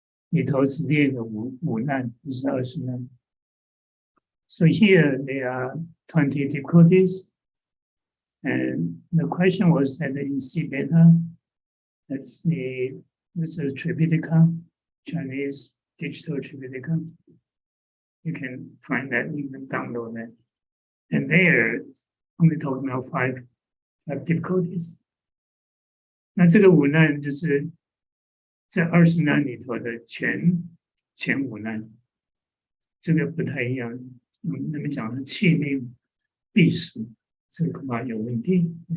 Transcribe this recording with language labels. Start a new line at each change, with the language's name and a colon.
Chinese: 里头是列了五难，就是20难。
English: So here there are 20 difficulties, and the question was that in C beta, this is Tripitaka, Chinese digital Tripitaka. You can find that, you can download that. And there, only talking about five difficulties.
Chinese: 那这个五难就是在20难里头的前5难，这个不太一样。那么讲是气命必死，这个恐怕有问题。